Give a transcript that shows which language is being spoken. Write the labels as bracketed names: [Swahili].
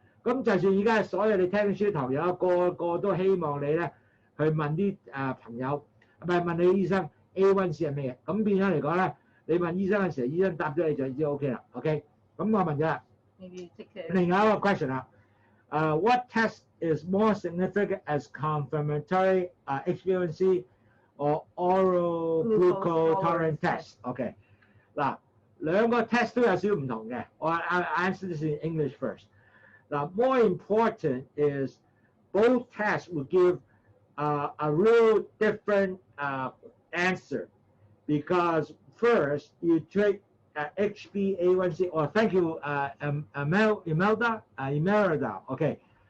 [Cantonese] 咁就算而家所有你聽書堂友個個都希望你咧去問啲朋友，唔係問你醫生 A1C 係咩嘢？咁變咗嚟講咧，你問醫生嘅時候，醫生答咗你就知 OK 啦。 OK， 咁我問咗啦。另外一個 question 啦。 [English] What test is more significant as confirmatory HbA1c or oral glucose tolerance test？ [Cantonese] OK， 嗱兩個 test 都有少少唔同嘅。 [English] 我 answer this in English first。 Now, more important is both tests will give a real different answer because first you take HbA1c. Oh, thank you, Imelda. Okay.